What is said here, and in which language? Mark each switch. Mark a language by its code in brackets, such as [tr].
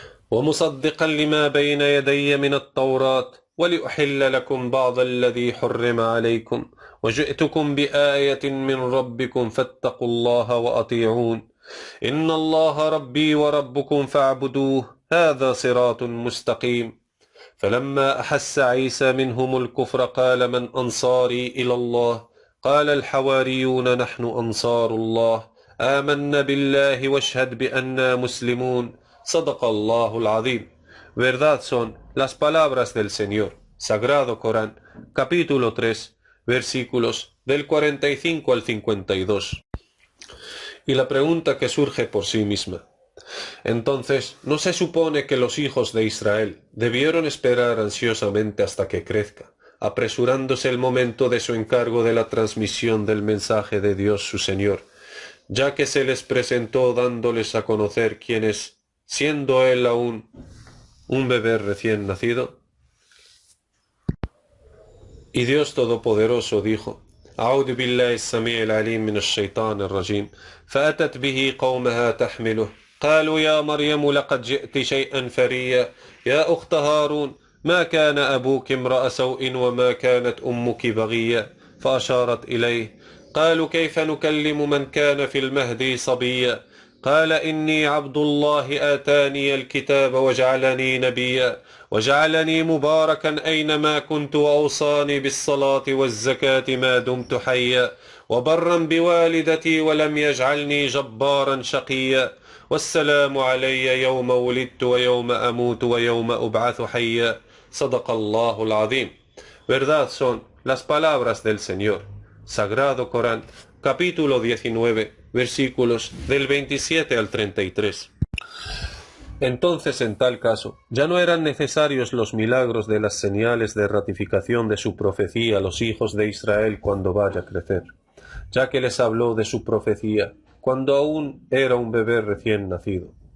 [ar] ومصدقا لما بين يدي من التوراة ولأحل لكم بعض الذي حرم عليكم وجئتكم بآية من ربكم فاتقوا الله وأطيعون إن الله ربي وربكم فاعبدوه هذا صراط مستقيم فلما أحس عيسى منهم الكفر قال من أنصاري إلى الله قال الحواريون نحن أنصار الله آمنا بالله واشهد بأننا مسلمون صدق الله العظيم. [es] Verdad son las palabras del Señor. Sagrado Corán, capítulo 3, versículos del 45 al 52. Y la pregunta que surge por sí misma: entonces, ¿no se supone que los hijos de Israel debieron esperar ansiosamente hasta que crezca, apresurándose el momento de su encargo de la transmisión del mensaje de Dios su Señor, ya que se les presentó dándoles a conocer quién es, siendo él aún un bebé recién nacido? Y Dios Todopoderoso dijo: [ar] أعوذ بالله السميع العليم من الشيطان الرجيم فأتت به قومها تحمله قالوا يا مريم لقد جئت شيئا فريا يا أخت هارون ما كان أبوك امرأ سوء وما كانت أمك بغيا فأشارت إليه قالوا كيف نكلم من كان في المهد صبيا قال إني عبد الله آتاني الكتاب وجعلني نبيا وجعلني مباركا أينما كنت وأوصاني بالصلاة والزكاة ما دمت حيا وبرا بوالدتي ولم يجعلني جبارا شقيا والسلام علي يوم ولدت ويوم أموت ويوم أبعث حيا صدق الله العظيم. [es] Verdad son las palabras del Señor. Sagrado Corán, capítulo 19, versículos del 27 al 33. Entonces, en tal caso, ya no eran necesarios los milagros de las señales de ratificación de su profecía a los hijos de Israel cuando vaya a crecer, ya que les habló de su profecía cuando aún era un bebé recién nacido.